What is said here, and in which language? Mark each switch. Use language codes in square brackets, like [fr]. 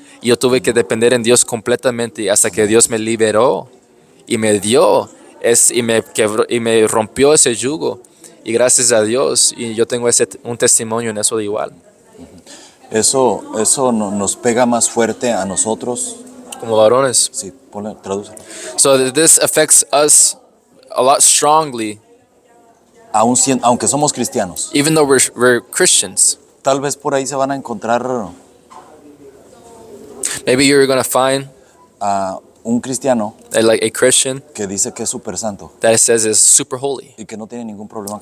[es] Y yo tuve que depender en Dios completamente hasta que Dios me liberó y me dio y me quebró y me rompió ese yugo. Y gracias a Dios, y yo tengo un testimonio en eso de igual. Eso nos pega más fuerte a nosotros. Como varones. Sí, tradúcelo. [en] So this affects us a lot strongly, [es] Aunque somos cristianos. [en] even though we're Christians. [es] Tal vez por ahí se van a encontrar [en] Maybe you're gonna find [es] a un cristiano [en] like a Christian [es] que dice que es súper santo [en] that says is super holy [es] y que no tiene ningún problema con